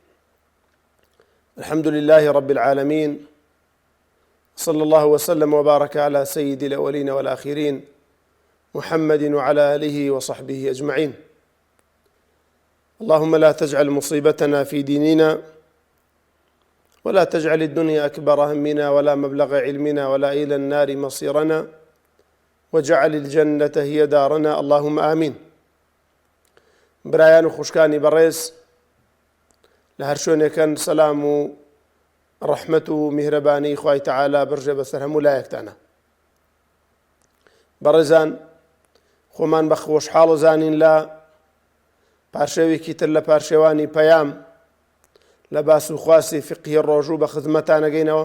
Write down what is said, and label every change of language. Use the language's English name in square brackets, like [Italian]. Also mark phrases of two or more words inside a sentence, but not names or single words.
[Arabic] الحمد لله رب العالمين، صلى الله وسلم وبارك على سيد الأولين والآخرين محمد وعلى آله وصحبه أجمعين. اللهم لا تجعل مصيبتنا في ديننا ولا تجعل الدنيا أكبر همنا ولا مبلغ علمنا ولا إلى النار مصيرنا واجعل الجنة هي دارنا، اللهم آمين. [Central Kurdish] برایان و خوشکانی بەڕێز لە هەر شوێنێکن سەلام و ڕەحمەت و میهرەبانی خوای تەعالا بڕژێ بەسەر هەموو لایەکتانە. بەڕێزان، خۆمان بە خۆشحاڵ و زانین لە پاشێوێکی تر لە پاشێوانی پەیام لە باس و خواسی فقهی ڕۆژوو بە خزمەتانەگەینەوە.